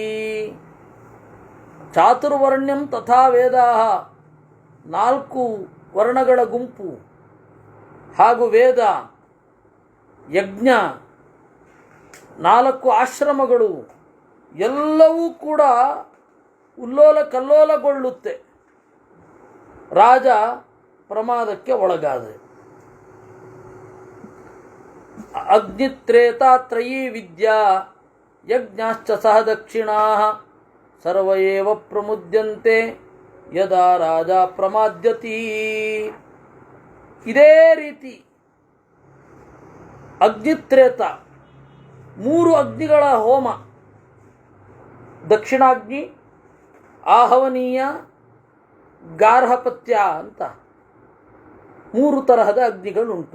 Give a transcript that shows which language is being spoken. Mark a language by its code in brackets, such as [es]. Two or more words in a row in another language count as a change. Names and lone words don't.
[sa] ಚಾತುರ್ವರ್ಣ್ಯಂ ತಥಾ ವೇದಾಃ, [kn] 4 ವರ್ಣಗಳ ಗುಂಪು ಹಾಗೂ ವೇದ, ಯಜ್ಞ, 4 ಆಶ್ರಮಗಳು ಎಲ್ಲವೂ ಕೂಡ ಉಲ್ಲೋಲ ಕಲ್ಲೋಲಗೊಳ್ಳುತ್ತೆ ರಾಜ ಪ್ರಮಾದಕ್ಕೆ ಒಳಗಾದರೆ. [sa] ಅಗ್ನಿತ್ರೇತಾತ್ರಯೀ ವಿದ್ಯಾ ಯಜ್ಞಾಶ್ಚ ಸಹ ದಕ್ಷಿಣಾಃ ಸರ್ವ ಏವ ಪ್ರಮುದ್ಯಂತೆ ಯದಾ ರಾಜ ಪ್ರಮಾದ್ಯತಿ. [kn] ಇದೇ ರೀತಿ ಅಗ್ನಿತ್ರೇತ 3 ಅಗ್ನಿಗಳ ಹೋಮ, ದಕ್ಷಿಣಾಗ್ನಿ, ಆಹವನೀಯ, ಗಾರ್ಹಪತ್ಯ ಅಂತ 3 ತರಹದ ಅಗ್ನಿಗಳುಂಟು.